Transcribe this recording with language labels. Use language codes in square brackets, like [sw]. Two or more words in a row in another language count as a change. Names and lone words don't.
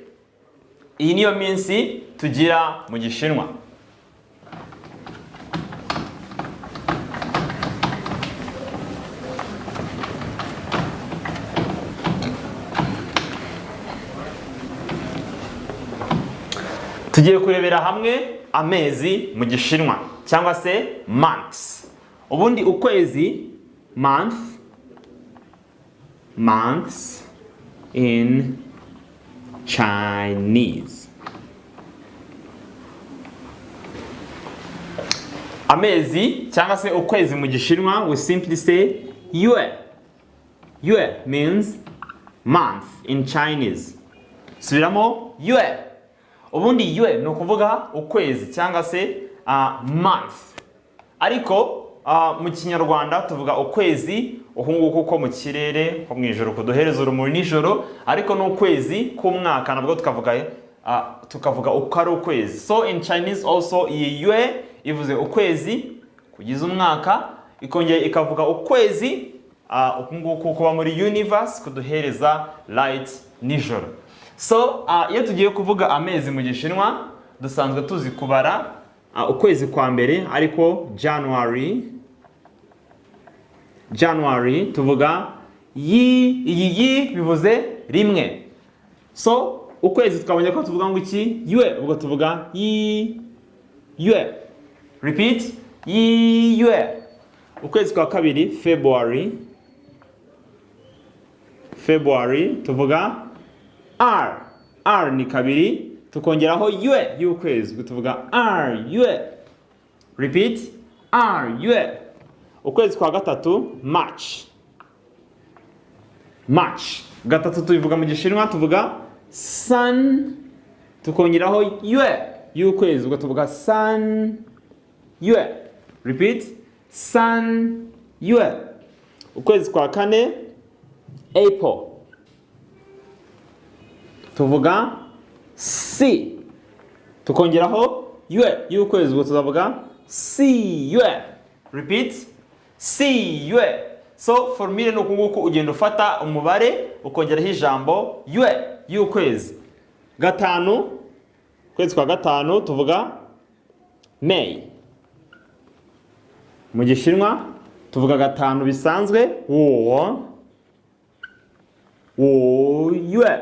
[rw] Iyi niyo minsi tugira mu Gishinwa. Tugiye kurebera hamwe amezi mu Gishinwa cyangwa se months. Ubundi ukwezi [en] months in Chinese. [rw] Amezi cyangwa se ukwezi mu Gishinwa [en] we simply say yue. Yue means month in Chinese. [rw] Subiramo yue. Ubundi yue ni ukuvuga ukwezi cyangwa se month. Ariko mu Kinyarwanda tuvuga ukwezi uhunguko ko mu kirere ko mu ijoro kuduhereza urumuri nijoro, ariko no ukwezi k'umwaka nabwo tukavuga uko ari ukwezi. [en] So in Chinese also [rw] iyi yue ivuze ukwezi kugize umwaka, ikongera ikavuga ukwezi uhunguko kuba muri universe kuduhereza light nijoro. So iyo tugiye kuvuga amezi mu Gishinwa dusanzwe tuzi kubara ukwezi kwa mbere ariko January tuvuga iyi bivuze rimwe. So ukwezi twabonye ko tuvuga ngo iki yue, ubwo tuvuga yue. [en] Repeat yue. [rw] Ukwezi kwa kabiri February tuvuga R ni kabiri tukongeraho yue y'ukwezi tuvuga yue. [en] Repeat yue. [rw] Ukwezi kwa gatatu March gatatu tubivuga mu Gishinwa tuvuga sun tukongeraho yue y'ukwezi tuvuga [zh] 三月. [en] Repeat [zh] 三月. [rw] Ukwezi kwa kane April tuvuga si tukongeraho yue y'ukwezi tuzavuga [zh] 四月. [en] Repeat [zh] 四月. [rw] So formule no kunguko ugenda ufata umubare ukongeraho ijambo yue y'ukwezi. Gatanu kwezi kwa gatanu tuvuga May. Mu Gishinwa tuvuga gatanu bisanzwe [zh] 五月.